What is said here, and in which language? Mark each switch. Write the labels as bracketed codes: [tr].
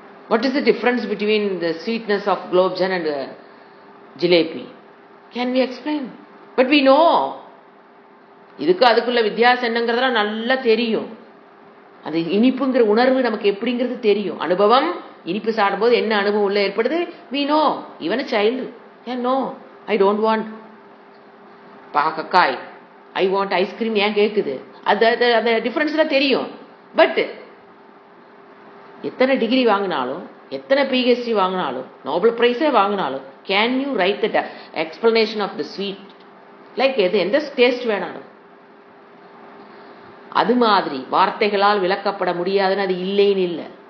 [en] What is the difference between the sweetness of gulab jamun and jalebi? Can we explain? But we know. [ta] இதுக்கு அதுக்குள்ள வித்தியாசம் என்னங்கிறதெல்லாம் நல்லா தெரியும். அது இனிப்புங்கிற உணர்வு நமக்கு எப்படிங்கிறது தெரியும். அனுபவம், இனிப்பு சாப்பிடும்போது என்ன அனுபவம் உள்ள ஏற்படுது, [en] we know. Even a child can know. I don't want பாகக்காய், I want ice cream [ta] ஏன் கேட்குது, அது டிஃபரன்ஸ்லாம் தெரியும். பட் எத்தனை டிகிரி வாங்கினாலும், எத்தனை பிஹெச்டி வாங்கினாலும், நோபல் பிரைஸே வாங்கினாலும், [en] can you write the explanation of the sweet like [ta] எந்த டேஸ்ட் வேணாலும்? அது மாதிரி வார்த்தைகளால் விளக்கப்பட முடியாதுன்னு அது இல்லைன்னு இல்லை.